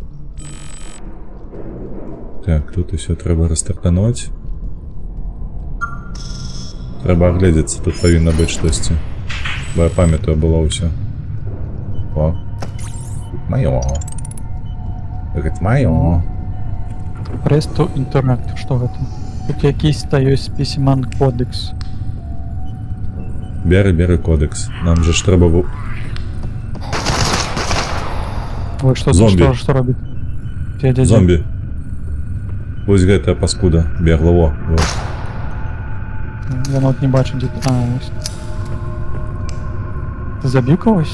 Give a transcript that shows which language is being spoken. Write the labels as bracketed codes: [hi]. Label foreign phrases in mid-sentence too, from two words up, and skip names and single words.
[be] Так, тут усё трэба растартануць. Трэба агледзецца, тут павінна быць штосьці. Бо я памятаю, было ўсё. О, маё. Гэта маё. [en] Press to interact, [be] што гэта? Тут якийсь та ёсць спесіман кодекс. Бяры кодекс. Нам же ж трэба... Ой, што Зомбі. Што робіць? Зомбі. Вось гэтая паскуда бегла, во. Я нават не бачу, дзе... ось. Ты забіў когось?